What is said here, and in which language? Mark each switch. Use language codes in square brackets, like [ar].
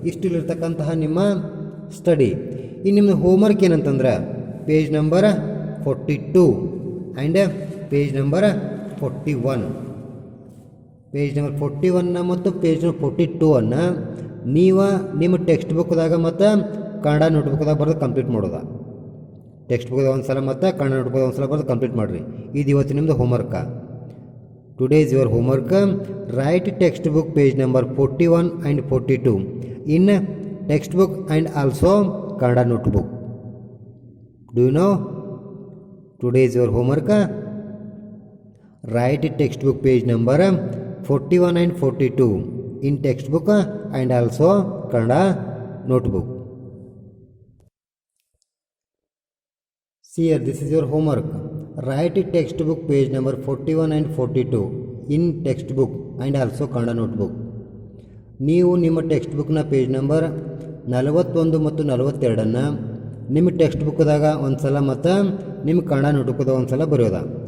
[kn] ಇಷ್ಟಿಲ್ಲಿರ್ತಕ್ಕಂತಹ ನಿಮ್ಮ ಸ್ಟಡಿ. ಇನ್ನು ನಿಮ್ಮ ಹೋಮ್ವರ್ಕ್ ಏನಂತಂದ್ರೆ page number 42 and page number 41. Page number 41 ಮತ್ತು ಪೇಜ್ ನಂಬರ್ 42 ನೀವು ನಿಮ್ಮ ಟೆಕ್ಸ್ಟ್ ಬುಕ್ದಾಗ ಮತ್ತು ಕನ್ನಡ ನೋಟ್ಬುಕ್ದಾಗ ಬರೆದು ಕಂಪ್ಲೀಟ್ ಮಾಡೋದ. ಟೆಕ್ಸ್ಟ್ ಬುಕ್ದಾಗ ಒಂದು ಸಲ ಮತ್ತು ಕನ್ನಡ ನೋಟ್ಬುಕ್ದಾಗ ಒಂದು ಸಲ ಬರೆದು ಕಂಪ್ಲೀಟ್ ಮಾಡಿರಿ. ಇದು ಇವತ್ತು ನಿಮ್ಮದು homework. [en] Today is your homework. Write textbook page number 41 and 42 in textbook and also Kannada notebook. Do you know? Today is your homework. Write textbook page number 41 and 42 in textbook and also Kannada notebook. See here, this is your homework. Write textbook page number 41 and 42 in textbook and also Kannada notebook. [kn] ನೀವು ನಿಮ್ಮ text ಬುಕ್ನ page number 41 ಮತ್ತು 42 ನಿಮ್ಮ text ಬುಕ್ದಾಗ ಒಂದು ಸಲ ಮತ್ತು ನಿಮ್ಮ ಕನ್ನಡ ನೋಟ್ಬುಕ್ದಾಗ ಒಂದು ಸಲ ಬರೆಯೋದ.